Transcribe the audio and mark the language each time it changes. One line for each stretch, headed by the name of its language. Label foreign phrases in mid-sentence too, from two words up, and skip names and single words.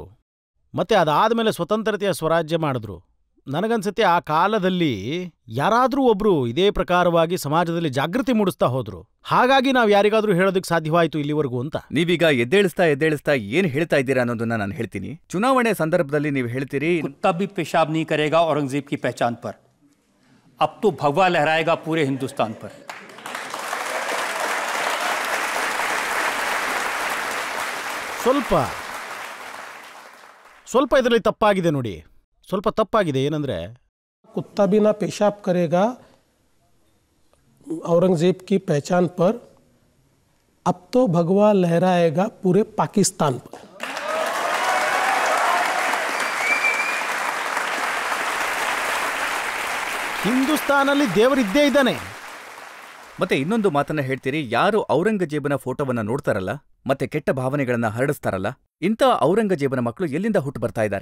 Kannada: ಮತ್ತೆ ಅದಾದಮೇಲೆ ಸ್ವತಂತ್ರತೆಯ ಸ್ವರಾಜ್ಯ ಮಾಡಿದ್ರು. ನನಗನ್ಸುತ್ತೆ ಆ ಕಾಲದಲ್ಲಿ ಯಾರಾದರೂ ಒಬ್ರು ಇದೇ ಪ್ರಕಾರವಾಗಿ ಸಮಾಜದಲ್ಲಿ ಜಾಗೃತಿ ಮೂಡಿಸ್ತಾ ಹೋದ್ರು. ಹಾಗಾಗಿ ನಾವು ಯಾರಿಗಾದ್ರೂ ಹೇಳೋದಕ್ಕೆ ಸಾಧ್ಯವಾಯಿತು ಇಲ್ಲಿವರೆಗೂ ಅಂತ. ನೀವೀಗ ಎದ್ದೇಳಿಸ್ತಾ ಏನ್ ಹೇಳ್ತಾ ಇದ್ದೀರಾ ಅನ್ನೋದನ್ನ ನಾನು ಹೇಳ್ತೀನಿ. ಚುನಾವಣೆ ಸಂದರ್ಭದಲ್ಲಿ ನೀವು ಹೇಳ್ತೀರಿ,
Hindi: कुत्ता भी पेशाब नहीं करेगा औरंगजेब की पहचान पर, अब तो भगवा लहराएगा पूरे हिंदुस्तान पर.
Kannada: ಸ್ವಲ್ಪ ಇದರಲ್ಲಿ ತಪ್ಪಾಗಿದೆ ನೋಡಿ, ಸ್ವಲ್ಪ ತಪ್ಪಾಗಿದೆ. ಏನಂದ್ರೆ
Hindi: कुत्ता भी ना पेशाब करेगा औरंगजेब की पहचान पर, अब तो भगवा लहराएगा पूरे पाकिस्तान पर.
Kannada: ಹಿಂದೂಸ್ತಾನಲ್ಲಿ ದೇವರಿದ್ದೇ ಇದ್ದಾನೆ. ಮತ್ತೆ ಇನ್ನೊಂದು ಮಾತನ್ನ ಹೇಳ್ತೀರಿ, ಯಾರು ಔರಂಗಜೇಬನ ಫೋಟೋವನ್ನ ನೋಡ್ತಾರಲ್ಲ ಮತ್ತೆ ಕೆಟ್ಟ ಭಾವನೆಗಳನ್ನ ಹರಡಿಸ್ತಾರಲ್ಲ, ಇಂಥ ಔರಂಗಜೇಬನ ಮಕ್ಕಳು ಎಲ್ಲಿಂದ ಹುಟ್ಟು ಬರ್ತಾ ಇದ್ದಾರೆ?